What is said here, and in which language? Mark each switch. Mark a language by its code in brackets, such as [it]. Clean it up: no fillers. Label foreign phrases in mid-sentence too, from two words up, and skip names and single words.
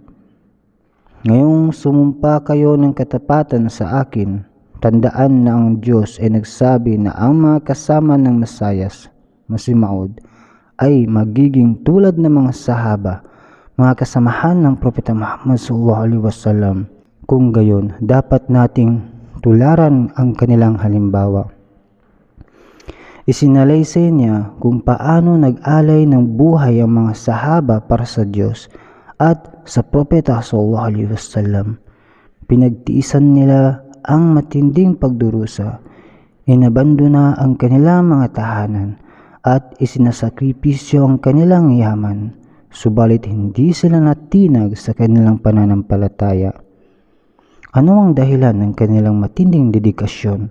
[tl] Ngayong sumumpa kayo ng katapatan sa akin, tandaan na ang Diyos ay nagsabi na ang mga kasama ng Masayas, Masih Maud, ay magiging tulad ng mga sahaba, mga kasamahan ng Propeta Muhammad [ar] sallallahu alaihi wasallam. [tl] Kung gayon, dapat nating tularan ang kanilang halimbawa. Isinalaysay niya kung paano nag-alay ng buhay ang mga sahaba para sa Diyos at sa Propeta [ar] sallallahu alaihi wasallam. [tl] Pinagtiisan nila ang matinding pagdurusa, inabandona ang kanilang mga tahanan at isinasakripisyo ang kanilang yaman, subalit hindi sila natinag sa kanilang pananampalataya. Ano ang dahilan ng kanilang matinding dedikasyon?